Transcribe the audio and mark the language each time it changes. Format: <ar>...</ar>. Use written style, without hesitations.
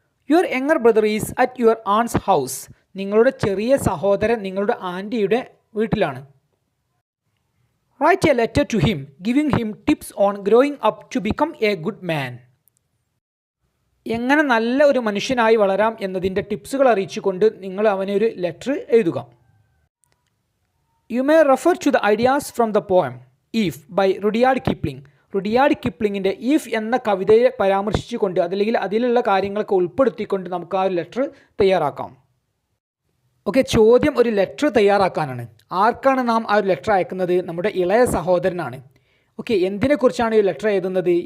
<en>Your younger brother is at your aunt's house.</en> <ml>നിങ്ങളുടെ ചെറിയ സഹോദരൻ നിങ്ങളുടെ ആൻറ്റിയുടെ വീട്ടിലാണ്.</ml> <en>Write a letter to him giving him tips on growing up to become a good man.</en> <ml>എങ്ങനെ നല്ല ഒരു മനുഷ്യനായി വളരാം എന്നതിൻ്റെ ടിപ്സുകൾ അറിയിച്ചുകൊണ്ട് നിങ്ങൾ അവന് ഒരു ലെറ്റർ എഴുതുക.</ml> <en>You may refer to the ideas from the poem Eve by Rudyard Kipling.</en> <ml>Rudyard കിപ്ലിങ്ങിൻ്റെ if എന്ന കവിതയെ പരാമർശിച്ചുകൊണ്ട് അതല്ലെങ്കിൽ അതിലുള്ള കാര്യങ്ങളൊക്കെ ഉൾപ്പെടുത്തിക്കൊണ്ട് നമുക്ക് ആ ഒരു ലെറ്റർ തയ്യാറാക്കാം. ഓക്കെ, ചോദ്യം ഒരു ലെറ്റർ തയ്യാറാക്കാനാണ്. ആർക്കാണ് നാം ആ ഒരു ലെറ്റർ അയക്കുന്നത്? നമ്മുടെ ഇളയ സഹോദരനാണ്. ഓക്കെ, എന്തിനെക്കുറിച്ചാണ് ഈ ലെറ്റർ എഴുതുന്നത്?</ml>